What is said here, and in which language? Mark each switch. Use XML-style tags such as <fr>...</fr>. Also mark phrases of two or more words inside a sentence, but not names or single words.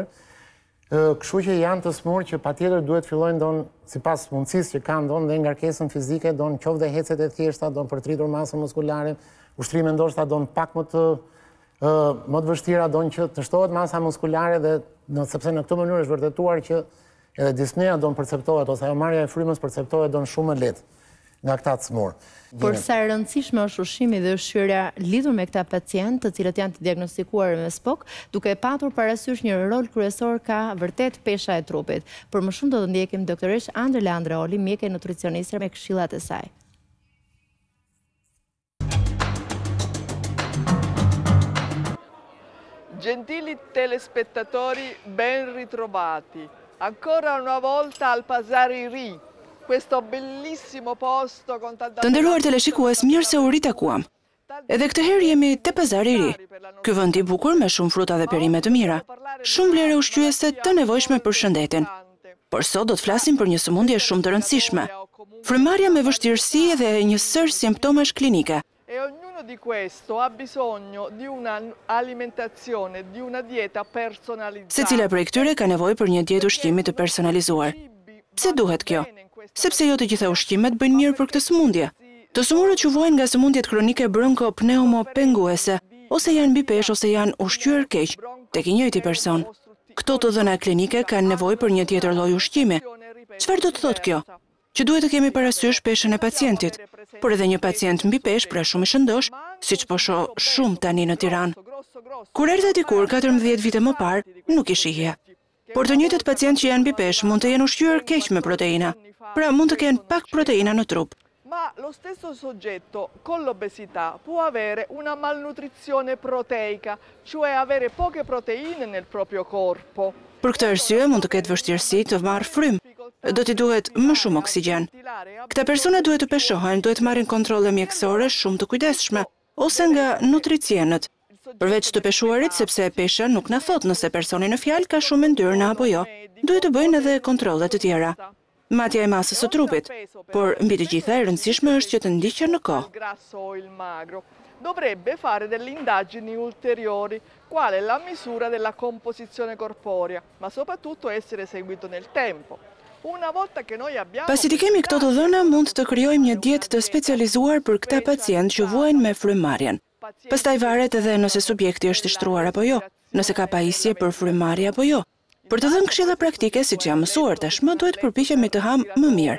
<sq>Kështu që janë të smurë që patjetër duhet fillojnë sipas mundësisë që kanë dhe ngarkesën fizike, qoftë dhe hecet e thjeshta, për të rritur masën muskulare, ushtrime ndoshta pak më të vështira që të shtohet masa muskulare dhe sepse në këtë mënyrë është vërtetuar që edhe dispnea perceptohet ose ajo marrja e frymës perceptohet shumë më lehtë nga këta cmur. Por sa e rëndësishme është ushqimi dhe ushqyerja lidhur me këta pacientë, të cilët janë të diagnostikuar me SPOK, duke patur parasysh një rol kryesor ka vërtet pesha e trupit. Por më shumë do të ndjekim doktoresh Andrela Andreoli, mjeke nutricioniste me këshillat e saj.</sq> <it>Gentili telespettatori, ben ritrovati. Ancora una volta al Pasari Ri. Questo bellissimo posto con tanta...</it> <sq>Të nderuar teleshikues, mirë se u ritakuam. Edhe këtë herë jemi te Pazari i Ri. Ky vend i bukur me shumë fruta dhe perime të mira, shumë vlere ushqyese të nevojshme për shëndetin. Por sot do të flasim për një sëmundje shumë të rëndësishme. Frymarrja me vështirësi dhe një sër simptomesh klinike.</sq> <it>E ognuno di questo ha bisogno di una alimentazione, di una dieta personalizzata.</it> <sq>Secila prej këtyre ka nevojë për një dietë ushqimi të personalizuar. Pse duhet kjo? Sepse jo të gjitha ushqimet bëjnë mirë për këtë sëmundje. Të sëmurët që vojnë nga sëmundjet kronike bronko-pneumo-penguese, ose janë mbi peshë ose janë ushqyer keq, tek i njëjti person. Këto të dhëna klinike kanë nevojë për një tjetër lloj ushqimi. Çfarë do të thotë kjo? Që duhet të kemi parasysh peshën e pacientit, por edhe një pacient mbi peshë pra shumë i shëndosh, siç po shoh shumë tani në Tiranë. Kur erdha dikur 14 vite më parë, nuk i shihje. Por të njëjtët pacientë që janë mbi peshë mund të jenë ushqyer keq me proteina, pra mund të kenë pak proteina në trup.</sq> <it>Ma lo stesso soggetto con l'obesità può avere una malnutrizione proteica, cioè avere poche proteine nel proprio corpo.</it> <sq>Për këtë arsye mund të ketë vështirësi të marrë frym. Do t'i duhet më shumë oksigjen. Këta persona duhet të peshohen, duhet marrin kontrolle mjekësore shumë të kujdesshme, ose nga nutricienët. Përveç të peshuarit, sepse pesha nuk na thot nëse personi në fjalë ka shumë yndyrna apo jo, duhet të bëjnë edhe kontrolle të tjera. Matja e masës së trupit, por mbi të gjitha e rëndësishme është që të ndiqen në kohë.</sq> <it>dovrebbe fare delle indagini ulteriori, quale la misura della composizione corporea, ma soprattutto essere seguito nel tempo. Una volta che noi abbiamo...</it> <sq>Pasi të kemi këto të dhëna, mund të krijojmë një dietë të specializuar për këta pacient që vuajnë me frymëmarrjen. Pastaj varet edhe nëse subjekti është i shtruar apo jo, nëse ka pajisje për frymëmarrje apo jo. Për të dhënë këshilla praktike, siç jam mësuar tashmë, duhet përpiqemi të ham më mirë.</sq>